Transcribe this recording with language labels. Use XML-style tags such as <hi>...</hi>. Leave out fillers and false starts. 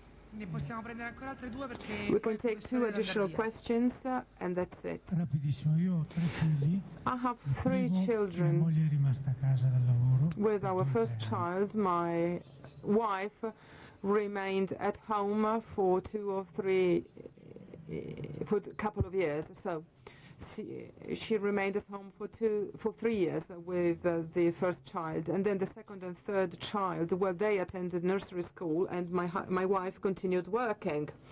<it>Ne possiamo prendere ancora altre due perché</it> <en>We can take 2 additional questions and that's it.</en> <it>Rapidissimo, io ho 3 figli.</it> <en>I have 3 children.</en> <it>Mia moglie è rimasta a casa dal lavoro.</it> <en>With our first child, my wife remained at home for 2 or 3, for a couple of years. So she remained at home for 3 years with the first child, and then the second and third child, well, they attended nursery school, and my wife continued working.</en>